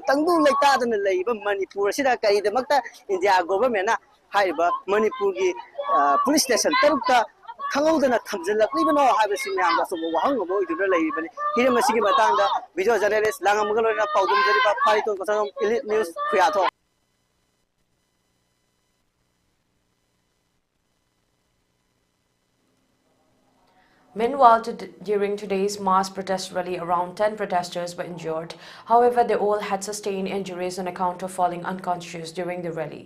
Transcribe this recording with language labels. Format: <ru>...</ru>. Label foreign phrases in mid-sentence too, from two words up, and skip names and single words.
<mni>tangdu leita dana leiba Manipur sida kari de makta</mni> <en>India government</en> <mni>na haiba Manipur gi police station tarukta khangudana thamjala libano haiba si miyamna so wahang mo iduna leibani hire masigi matanga</mni> <en>video journalist</en> <mni>langamgalona paudum jariba paito kosanam elite news khyato.</mni> <en>Meanwhile, during today's mass protest rally, around 10 protesters were injured. However, they all had sustained injuries on account of falling unconscious during the rally.</en>